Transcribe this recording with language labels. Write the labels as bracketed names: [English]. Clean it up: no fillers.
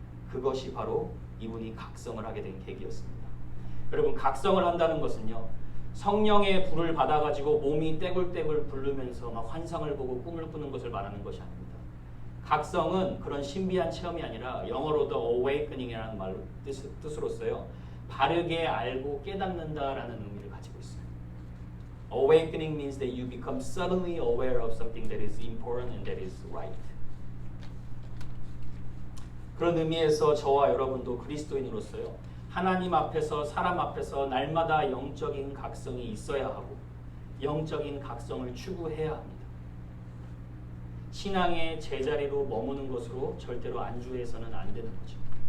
[Korean] 그것이 바로 이분이 각성을 하게 된 계기였습니다. 여러분, 각성을 한다는 것은요, 성령의 불을 받아가지고 몸이 떼굴떼굴 부르면서 막 환상을 보고 꿈을 꾸는 것을 말하는 것이 아닙니다. 각성은 그런 신비한 체험이 아니라 영어로 the awakening이라는 말 뜻으로서요, 바르게 알고 깨닫는다라는 의미를 가지고 있어요. [English] Awakening means that you become suddenly aware of something that is important and that is right. [Korean] 그런 의미에서 저와 여러분도 그리스도인으로서요, 하나님 앞에서 사람 앞에서 날마다 영적인 각성이 있어야 하고 영적인 각성을 추구해야 합니다. 신앙의 제자리로 머무는 것으로 절대로 안주해서는 안 되는 거죠.